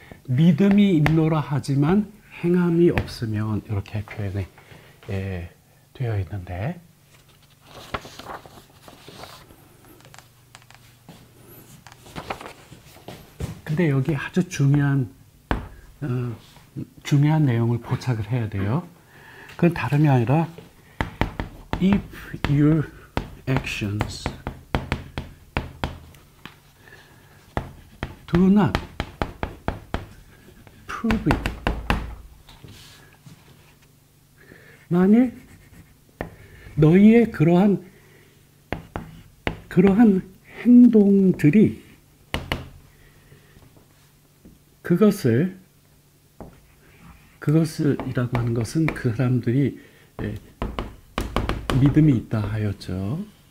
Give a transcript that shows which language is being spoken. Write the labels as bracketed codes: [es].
[ko] 믿음이 있노라 하지만 행함이 없으면 이렇게 표현이 되어 있는데, 근데 여기 아주 중요한 내용을 포착을 해야 돼요. 그건 다름이 아니라 [en] if your actions do not prove it. [ko] 만일 너희의 그러한 행동들이 그것이라고 하는 것은 그 사람들이 믿음이 있다 하였죠.